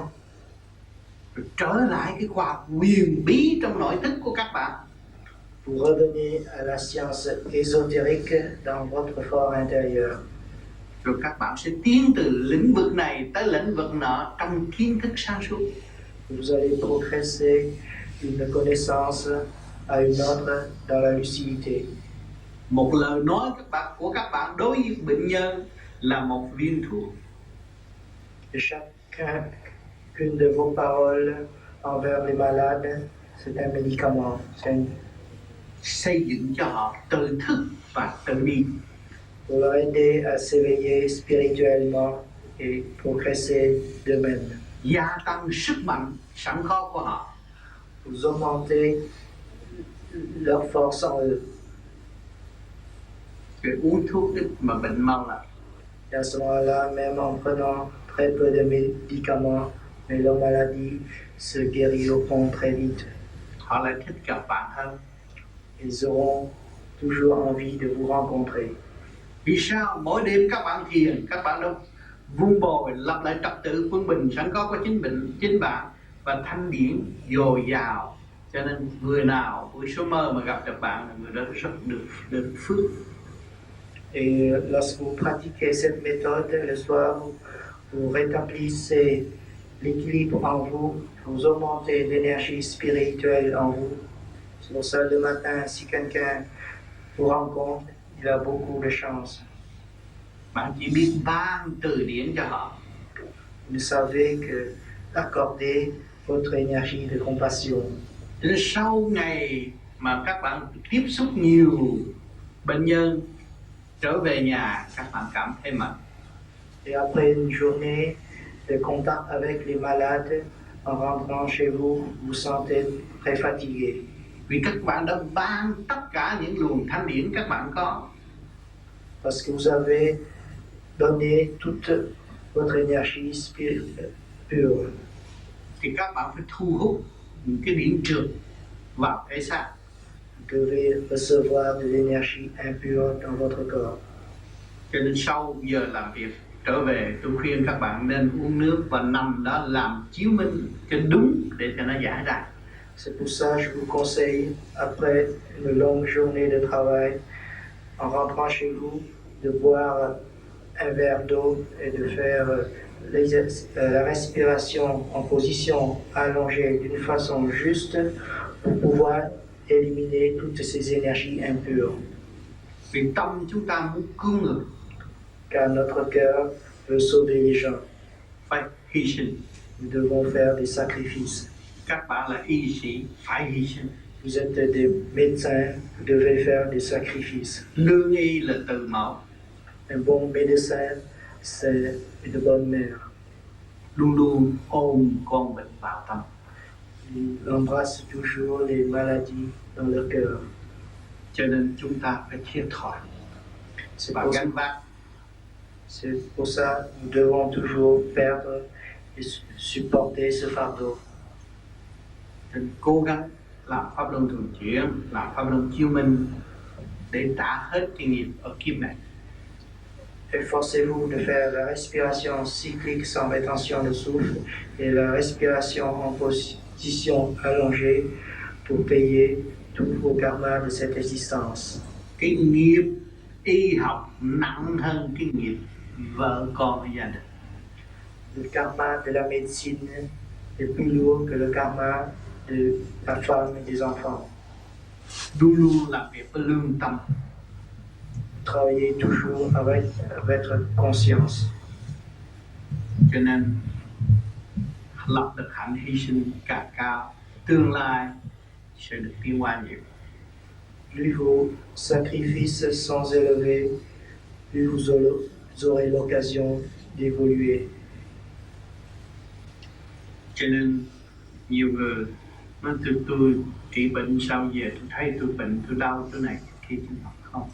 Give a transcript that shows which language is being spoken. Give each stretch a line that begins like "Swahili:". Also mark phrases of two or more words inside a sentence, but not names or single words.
Vietnamese: Rồi trở lại cái khoa học huyền bí trong nội thức của các bạn.
French: vous revenez à la science ésotérique dans votre fort intérieur.
Vietnamese: Rồi các bạn sẽ tiến từ lĩnh vực này tới lĩnh vực nọ trong kiến thức sáng suốt.
French: Vous allez progresser d'une connaissance à une autre dans la lucidité.
Vietnamese: Một lời nói của các bạn đối với bệnh nhân là một viên thuốc.
French: Et chacune de vos paroles envers les malades, c'est un médicament.
Vietnamese: Xây dựng cho họ tự thức và tự đi.
French: Pour leur aider à s'éveiller spirituellement et progresser d'eux-mêmes.
Vietnamese: Gia tăng sức mạnh sẵn có của họ.
French: Vous augmentez leur force en eux.
Vietnamese: Rồi uống thuốc ít mà bệnh mau lành.
French: Et à ce moment-là, même en prenant très peu de médicaments, mais leur maladie se guériront très vite.
Vietnamese: Họ lại thích gặp bạn hơn.
French: Ils auront toujours envie de vous rencontrer.
Vietnamese: Vì sao mỗi đêm các bạn thiền, các bạn đâu vun bồi lập lại trật tự quân bình sẵn có của chính bạn và thanh điển dồi dào. Cho nên người nào buổi số mơ mà gặp được bạn là người đó rất được phước.
French: Et lorsque vous pratiquez cette méthode, le soir, vous rétablissez l'équilibre en vous, vous augmentez l'énergie spirituelle en vous. C'est pour ça le matin, si quelqu'un vous rencontre, il a beaucoup de chance.
Vietnamese: Bạn chỉ biết ban từ điển cho họ.
French: Vous savez que accorder votre énergie de compassion.
Vietnamese: Đến sau ngày mà các bạn tiếp xúc nhiều bệnh nhân trở về nhà, các bạn cảm thấy mệt.
French: Et après une journée de contact avec les malades, en rentrant chez vous, vous sentez très fatigué.
Vietnamese: Vì các bạn đã ban tất cả những luồng thanh điển các bạn có.
French: Parce que vous avez donné toute votre énergie pure.
Vietnamese: Thì các bạn phải thu hút những cái điển trượt vào thể xác.
French: Vous devez recevoir de l'énergie impure dans votre corps.
Vietnamese: Cho nên sau giờ làm việc trở về, tôi khuyên các bạn nên uống nước và nằm đó làm chiếu minh cho đúng để cho nó giải ra.
French: C'est pour ça que je vous conseille, après une longue journée de travail, en rentrant chez vous, de boire un verre d'eau et de faire la respiration en position allongée d'une façon juste pour pouvoir éliminer toutes ces énergies impures.
Vietnamese: Vì tâm chúng ta muốn cứu người,
French: Car notre cœur veut sauver les gens.
Vietnamese: phải hy sinh.
French: Nous devons faire des sacrifices.
Vietnamese: Các bạn là y sĩ, phải hy sinh.
French: Vous êtes des médecins, vous devez faire des sacrifices.
Vietnamese: Lương y là từ mẫu.
French: Un bon médecin, c'est une bonne mère.
Vietnamese: Luôn luôn ôm con bệnh vào tâm.
French: Ils embrassent toujours les maladies dans leur cœur.
Vietnamese: Cho nên chúng ta phải thiệt thòi và gánh vác.
French: C'est pour ça que nous devons toujours perdre et supporter ce fardeau.
Vietnamese: Nên cố gắng làm pháp luân thường chuyển, làm pháp luân chiếu minh để trả hết cái nghiệp ở kiếp này.
French: Efforcez-vous de faire la respiration cyclique sans rétention de souffle et la respiration en position allongée pour payer tous vos karmas de cette existence.
Vietnamese: Cái nghiệp y học nặng hơn cái nghiệp vợ con gia đình.
French: Le karma de la médecine est plus lourd que le karma de la femme et des enfants.
Vietnamese: Luôn luôn làm việc với lương tâm.
French: Travaillez toujours avec votre conscience.
Vietnamese: Cho nên lập được hạnh hy sinh càng cao, tương lai sẽ được tiến hóa nhiều.
French: Plus vos sacrifices sont élevés, plus vous aurez l'occasion d'évoluer.
Vietnamese: Cho nên nhiều người nói tôi trị bệnh sao về tôi thấy tôi bệnh tôi đau chỗ này kia chứ không.